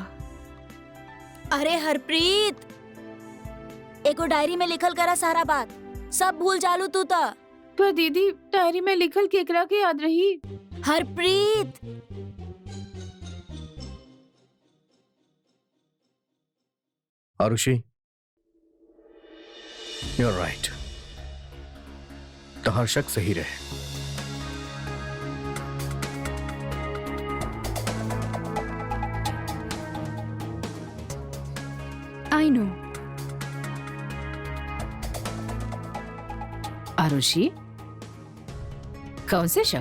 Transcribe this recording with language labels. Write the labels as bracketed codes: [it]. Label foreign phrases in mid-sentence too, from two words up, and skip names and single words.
[bho] अरे हरप्रीत, एको डायरी में लिखल करा सारा बात, सब भूल जालू तू तो। पर दीदी, डायरी में लिखल केकरा के याद रही? हरप्रीत, आरुषि, [en] You are right. [bho] तहार शक सही रहे। [en] I know. [bho] आरुषि, कौन से शक?